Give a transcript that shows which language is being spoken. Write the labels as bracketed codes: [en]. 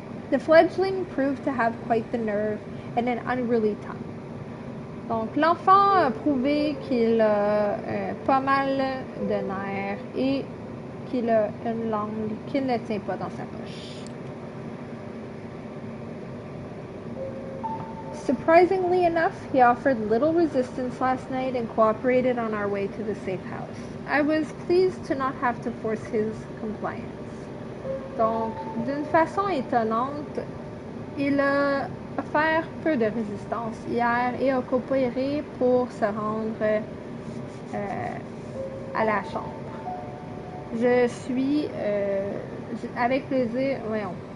[en] The fledgling proved to have quite the nerve and an unruly tongue. [fr] Donc l'enfant a prouvé qu'il a pas mal de nerfs et qu'il a une langue qu'il ne tient pas dans sa poche. [en] Surprisingly enough, he offered little resistance last night and cooperated on our way to the safe house. I was pleased to not have to force his compliance. [fr] Donc, d'une façon étonnante, il a offert peu de résistance hier et a coopéré pour se rendre à la chambre. Je suis avec plaisir, voyons.